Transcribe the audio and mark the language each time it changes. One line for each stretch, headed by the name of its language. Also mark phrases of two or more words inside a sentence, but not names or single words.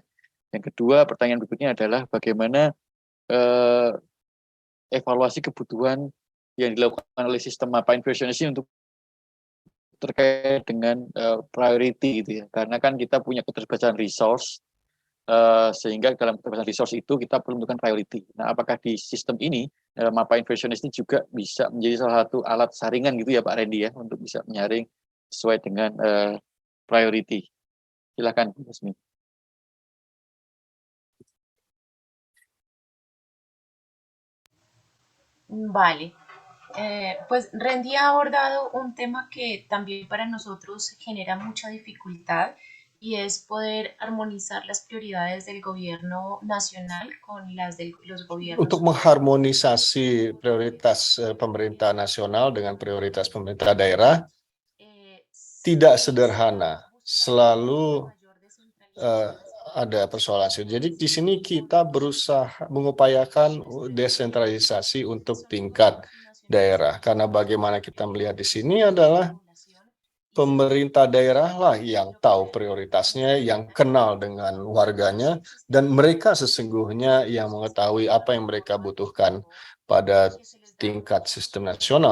Indonesian: Yang kedua, pertanyaan berikutnya adalah bagaimana evaluasi kebutuhan yang dilakukan oleh sistem MAPA Inversionist untuk terkait dengan priority gitu ya, karena kan kita punya keterbatasan resource, sehingga dalam keterbatasan resource itu kita perlu menentukan priority. Nah, apakah di sistem ini MAPA Inversionist ini juga bisa menjadi salah satu alat saringan gitu ya Pak Randy ya, untuk bisa menyaring sesuai dengan priority. Silakan Bu Yasmin.
Spanish: Vale. Pues Randy ha abordado un tema que también para nosotros genera mucha dificultad y es poder armonizar las prioridades del gobierno nacional con las de los gobiernos.
Indonesian: Untuk mengharmonisasi prioritas pemerintah nasional dengan prioritas pemerintah daerah tidak sederhana, selalu ada persoalan. Jadi di sini kita berusaha mengupayakan desentralisasi untuk tingkat daerah, karena bagaimana kita melihat di sini adalah pemerintah daerah lah yang tahu prioritasnya, yang kenal dengan warganya, dan mereka sesungguhnya yang mengetahui apa yang mereka butuhkan pada tingkat sistem nasional.